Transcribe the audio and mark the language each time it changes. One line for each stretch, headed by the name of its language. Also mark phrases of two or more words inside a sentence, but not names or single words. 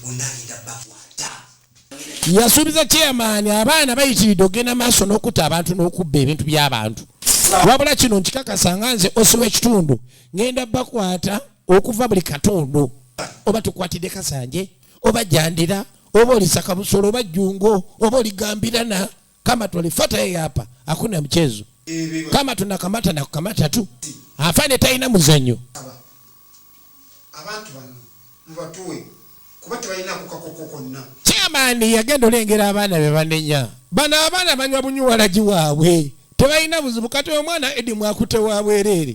Ganda: Yasuubiza chairman abaana bayitiridde ogenda maaso n'okutta abantu n'okubba ebintu by'abantu. Wabula kino nkikakasa nga nze Osi w'ekitundu ngenda bakwata okuva buli katundu. Oba tukwatidde Kasanje, oba Jandira, oba olisa Kabusolo, oba Jjungo, oba oligambirana.
Swahili: Kama twalifuata yeye hapa hakuna mchezo. Kama tunakamata na kukamata tu.
Ganda: Afande taina muzanyo. Abantu bano mubatuwe kuba tebalina kukakoko konna. Chairman yagenda olengera abaana be banenya. Bano abaana banywa bunyuwalagi waabwe. Tebalina buzibu kati omwana Edi mwakute wabwereere.